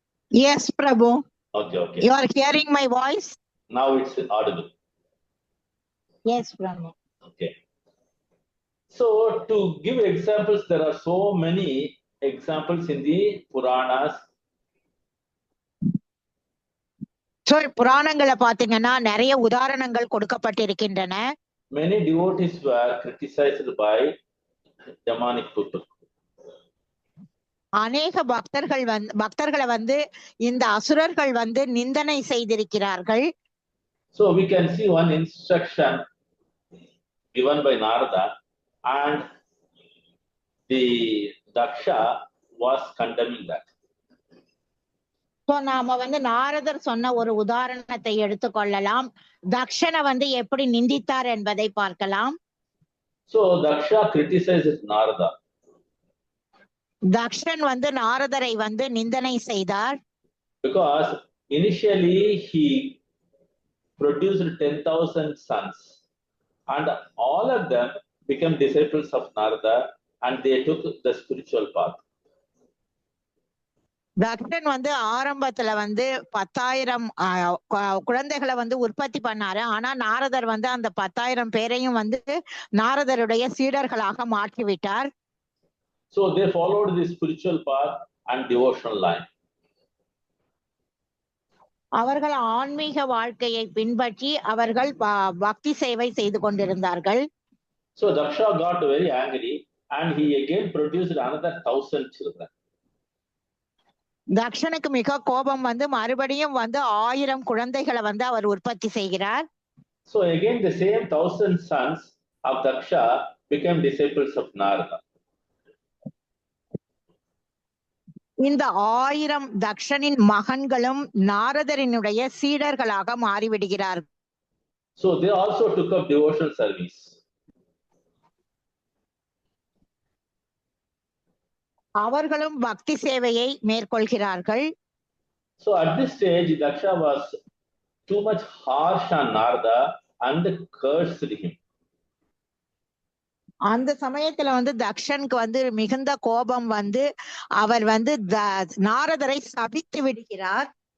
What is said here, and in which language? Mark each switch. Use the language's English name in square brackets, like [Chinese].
[English] Yes, Prabhu. Okay, okay. You are hearing my voice? Now it's audible. Yes, Prabhu. Okay. So, to give examples, there are so many examples in the Puranas. [Tamil] So, புராணங்களை பாத்தீங்கன்னா நிறைய உதாரணங்கள் கொடுக்கப்பட்டிருக்கின்றன. [English] Many devotees were criticized by demonic people. [Tamil] அநேக பக்தர்களை வந்து இந்த அசுரர்கள் வந்து நிந்தனை செய்திருக்கிறார்கள். [English] So we can see one instruction given by Narada, and the Daksha was condemning that. [Tamil] So நாம வந்து நாரதர் சொன்ன ஒரு உதாரணத்தை எடுத்துக்கொள்ளலாம். தக்ஷனை வந்து எப்படி நிந்தித்தார் என்பதை பார்க்கலாம். [English] So Daksha criticized Narada. [Tamil] Dakshan வந்து நாரதரை வந்து நிந்தனை செய்தார். [English] Because initially he produced 10,000 sons, and all of them became disciples of Narada, and they took the spiritual path. [Tamil] Dakshan வந்து ஆரம்பத்துல வந்து 10,000 குழந்தைகளை வந்து உற்பத்தி பண்ணாரு. ஆனா நாரதர் வந்து அந்த 10,000 பேரையும் வந்து நாரதருடைய சீடர்களாக மாற்றிவிட்டார். [English] So they followed the spiritual path and devotional line. [Tamil] அவர்கள் ஆன்மீக வாழ்க்கையை பின்பற்றி அவர்கள் பக்தி சேவை செய்து கொண்டிருந்தார்கள். [English] So Daksha got very angry, and he again produced another 1,000 children. [Tamil] தக்ஷனுக்கு மிக கோபம் வந்து மறுபடியும் வந்து 1000 குழந்தைகளை வந்து அவர் உற்பத்தி செய்கிறார். [English] So again the same 1,000 sons of Daksha became disciples of Narada. [Tamil] இந்த 1000 தக்ஷனின் மகன்களும் நாரதரினுடைய சீடர்களாக மாறிவிடுகிறார்கள். [English] So they also took up devotional service. [Tamil] அவர்களும் பக்தி சேவையை மேற்கொள்கிறார்கள். [English] So at this stage, Daksha was too much harsh on Narada and cursed him. [Tamil] அந்த சமயத்துல வந்து தக்ஷனுக்கு வந்து மிகுந்த கோபம் வந்து அவர் வந்து நாரதரை சபித்து விடுகிறார்.